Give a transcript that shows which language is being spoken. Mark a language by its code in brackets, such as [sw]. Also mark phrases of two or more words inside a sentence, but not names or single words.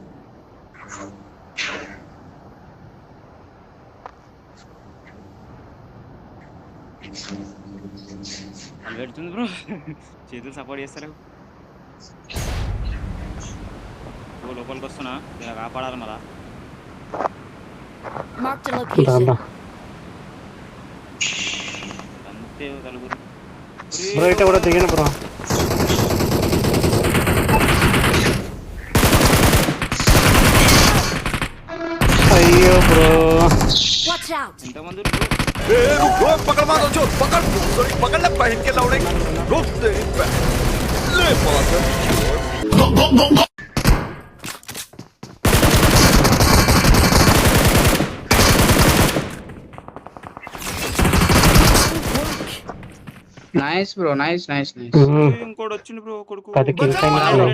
[te] వాళ్ళు పెడుతుంది బ్రో, చేతులు సపోర్ట్ చేస్తలేవు. బ్రో లోపలికి వస్తున్నా, ఇలా కాపాడాలి మళ్ళా. [en] Marked a [te] రా [en] location. [te] రా అంతే కలుగురు. బ్రో ఇట్లా కూడా దిగాను బ్రో. అయ్యో బ్రో [en] Watch out! [te] ఎంతమంది [hi] ए रुक रुक पकड़ मारो जो पकड़ सॉरी पकड़ ले पहन के लौड़े रुक तेरी ले मादर [te] నైస్ బ్రో, నైస్. ఇంకోటి వచ్చింది బ్రో, కొడుకు 10 kills అయినాయి బ్రో.